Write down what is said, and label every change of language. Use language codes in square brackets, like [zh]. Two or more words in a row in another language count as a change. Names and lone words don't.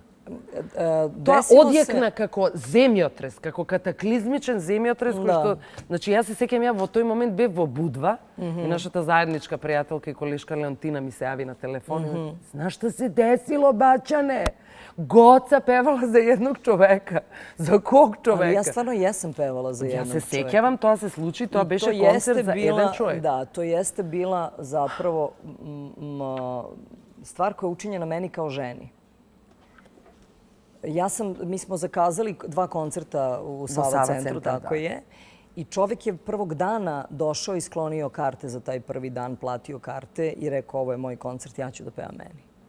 [mk] Тоа одјекна како земјотрес, како катаклизмичен земјотрес кој што, значи јас се сеќам, ја во тој момент бев во Будва и нашата заедничка пријателка и колешка Леонтина ми се јави на телефон. Знаеш што се десило, бачане? [sr] Гоца певала за едnog човека. За ког човека? Ја стварно јесам певала за едnog човека. [mk] Ја се сеќавам, тоа се случи, тоа беше концерт за еден човек. [sr] Да, то jeste bila zapravo stvar koja je učinjena meni kao ženi. Mi smo zakazali 2 koncerta u Sava centru, tako je. I čovjek je prvog dana došao i sklonio karte za taj prvi dan, platio karte i rekao ovo je moj koncert, ja ću da pevam meni.